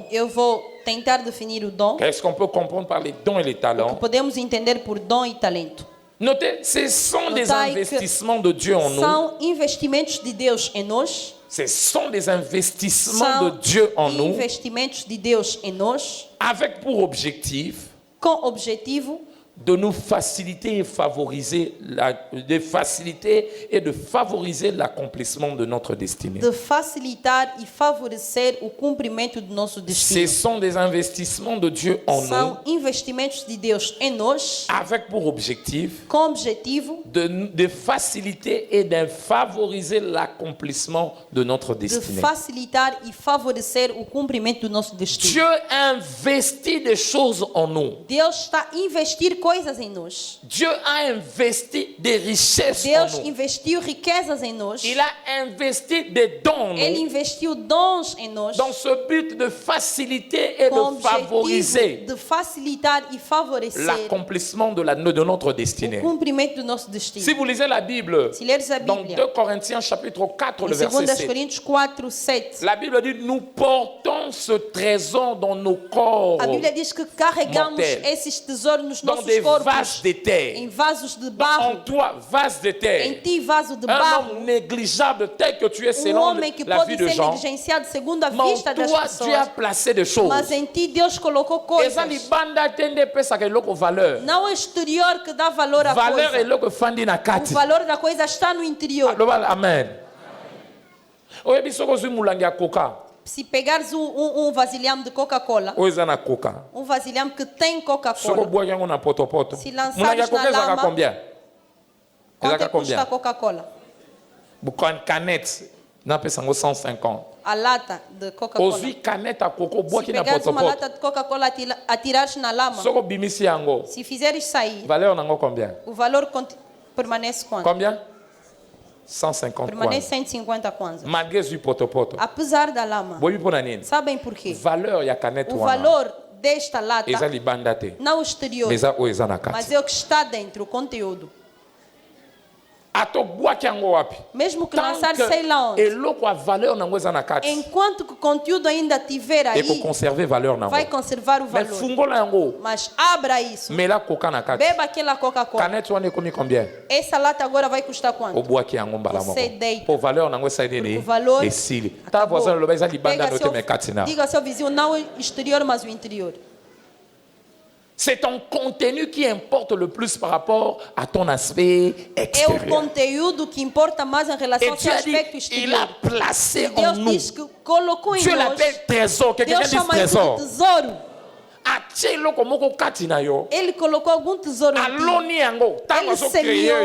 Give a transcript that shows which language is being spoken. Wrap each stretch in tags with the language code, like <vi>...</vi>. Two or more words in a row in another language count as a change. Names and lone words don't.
<pt>Eu vou tentar definir o dom,</pt> <fr>Qu'est-ce qu'on peut comprendre par les dons et les</fr> <pt>o que</pt> <fr>talents?</fr> <pt>podemos entender por dom e talento.</pt> <fr>Notez, ce sont des</fr> <pt>Notai que</pt> <fr>investissements de Dieu en nous.</fr> <pt>São investimentos de Deus em nós.</pt> <fr>Ce sont des investissements de</fr> <pt>São</pt> <fr>Dieu en nous</fr> <pt>investimentos de Deus em nós,</pt> <fr>avec pour objectif</fr> <pt>com objetivo</pt> <fr>de nous faciliter et favoriser de favoriser l'accomplissement de notre destinée.</fr> <pt>de facilitar e favorecer o cumprimento do nosso</pt> <fr>Ce</fr> <pt>destino.</pt> <fr>sont des investissements de Dieu en nous</fr> <pt>São investimentos de Deus em nós,</pt> <fr>avec pour objectif</fr> <pt>com objetivo</pt> <fr>de faciliter et de favoriser l'accomplissement de notre</fr> <pt>de</pt> <fr>destinée.</fr> <pt>facilitar e favorecer o cumprimento do nosso destino.</pt> <fr>Dieu investit des choses en nous.</fr> <pt>Deus está a investir coisas em nós.</pt> <fr>Dieu a investi des richesses en</fr> <pt>Deus</pt> <fr>nous.</fr> <pt>investiu riquezas em nós.</pt> <fr>Il a investi des dons en</fr> <pt>Ele</pt> <fr>nous</fr> <pt>investiu dons em nós.</pt> <fr>dans ce but de faciliter et</fr> <pt>Com</pt> <fr>de favoriser</fr> <pt>objetivo de facilitar e favorecer</pt> <fr>l'accomplissement de notre</fr> <pt>o</pt> <fr>destinée.</fr> <pt>cumprimento do nosso destino.</pt> <fr>Si vous lisez la Bible,</fr> <pt>Se leres a</pt> <fr>dans</fr> <pt>Bíblia,</pt> <fr>2 Corinthiens chapitre 4, le</fr> <pt>em</pt> <fr>verset</fr> <pt>2</pt> <fr>7,</fr> <pt>Coríntios 4, 7,</pt> <fr>la Bible dit, nous portons ce trésor dans nos corps,</fr> <pt>a Bíblia diz que carregamos</pt> <fr>mortel.</fr> <pt>esses tesouros nos</pt> <fr>dans des</fr> <pt>nossos</pt> <fr>vases</fr> <pt>corpos,</pt> <fr>de terre.</fr> <pt>em vasos de</pt> <fr>En</fr> <pt>barro,</pt> <fr>toi, vase de</fr> <pt>em</pt> <fr>terre.</fr> <pt>ti vaso de</pt> <fr>Un</fr> <pt>barro,</pt> <fr>homme négligeable tel que tu es selon</fr> <pt>homem que</pt> <fr>la vie</fr> <pt>pode</pt> <fr>de</fr> <pt>ser</pt> <fr>Jean.</fr> <pt>negligenciado segundo a</pt> <fr>Mais en</fr> <pt>vista das</pt> <fr>toi, Dieu a</fr> <pt>pessoas,</pt> <fr>placé des choses.</fr> <pt>mas em ti Deus colocou</pt> <fr>Et</fr> <pt>coisas.</pt> <ln>ça, libanda tende pesa que loko valeur.</ln> <pt>Não é o exterior que dá valor à</pt> <fr>Valeur est</fr> <pt>coisa.</pt> <ln>loko fandi na</ln> <pt>O</pt> <ln>kati.</ln> <pt>valor da coisa está no interior. Amen.</pt> <ln>Oyebi soko zwi mulangi ya coca.</ln> <pt>Se pegares um vasilhame de Coca-Cola,</pt> <ln>Oyo eza na coca.</ln> <pt>vasilhame que tem</pt> <ln>Soko</ln> <pt>Coca-Cola,</pt> <ln>bwaki yango na potopoto.</ln> <pt>Se lançares</pt> <ln>Mulangi ya</ln> <pt>na</pt> <ln>coca ezaka</ln> <pt>lama,</pt> <ln>combien?</ln> <pt>quanto</pt> <ln>Ezaka</ln> <pt>custa</pt> <ln>combien?</ln> <pt>a Coca-Cola?</pt> <ln>Bukwan canette. Napesa yango 150.</ln> <pt>A lata de Coca-Cola.</pt> <ln>Ozwi canette ya coco</ln> <pt>Se</pt> <ln>bwaki na</ln> <pt>pegares uma</pt> <ln>potopoto.</ln> <pt>lata de Coca-Cola atirares na lama,</pt> <ln>Soko bimisi yango.</ln> <pt>se fizeres sair,</pt> <ln>Valeur nango combien?</ln> <pt>o valor permanece quanto?</pt> <ln>Combien? 150</ln> <pt>Permanece</pt> <ln>kwanza.</ln> <pt>150 kwanzas.</pt> <ln>Malgré zwi potopoto.</ln> <pt>Apesar da lama.</pt> <ln>Boyebi mpo na nini?</ln> <pt>Sabem por quê?</pt> <ln>Valeur ya canette</ln> <pt>O</pt> <ln>wana</ln> <pt>valor desta lata,</pt> <ln>eza libanda te.</ln> <pt>não o exterior,</pt> <ln>Mais eza oyo eza na</ln> <pt>mas</pt> <ln>kati.</ln> <pt>é o que está dentro, o conteúdo.</pt> <ln>Atobwaki yango wapi?</ln> <pt>Mesmo que</pt> <fr>Tant</fr> <pt>lançar sei lá</pt> <fr>que</fr> <pt>onde,</pt> <ln>eloko ya valeur nango eza na kati.</ln> <pt>enquanto que o conteúdo ainda tiver aí,</pt> <ln>ekoconserve valeur nango.</ln> <pt>vai conservar o</pt> <ln>Mais</ln> <pt>valor.</pt> <ln>fungola yango.</ln> <pt>Mas abra isso,</pt> <ln>Mela coca na kati.</ln> <pt>beba aquela Coca-Cola.</pt> <ln>Canette wana ekomi combien?</ln> <pt>Essa lata agora vai custar quanto?</pt> <ln>Obwaki yango mbala moko.</ln> <pt>Você deita.</pt> <ln>Po valeur nango esali nini?</ln> <pt>O valor</pt> <ln>Esili.</ln> <fr>Ta voisin</fr> <ln>loba eza libanda</ln> <pt>Pega</pt> <ln>no te me kati na.</ln> <pt>diga ao seu vizinho, não o exterior, mas o interior.</pt> <fr>C'est ton contenu qui importe le plus par rapport à ton aspect</fr> <pt>É o</pt> <fr>extérieur.</fr> <pt>conteúdo que importa mais em relação</pt> <fr>Et</fr> <pt>ao</pt> <fr>Dieu</fr> <pt>seu</pt> <fr>a dit,</fr> <pt>aspecto</pt> <fr>il</fr> <pt>exterior.</pt> <fr>a placé en</fr> <pt>Deus</pt> <fr>nous.</fr> <pt>diz que colocou em</pt> <fr>Dieu</fr> <pt>nós.</pt> <fr>l'appelle trésor. Quelqu'un</fr> <pt>Deus</pt> <fr>dit</fr> <pt>chama isso de</pt> <fr>trésor.</fr> <pt>tesouro.</pt> <ln>Atie eloko moko kati na yo.</ln> <pt>Ele colocou algum tesouro em ti.</pt> <ln>Aloni yango. Tango</ln> <pt>Ele</pt> <ln>azo créer</ln> <pt>semeou</pt>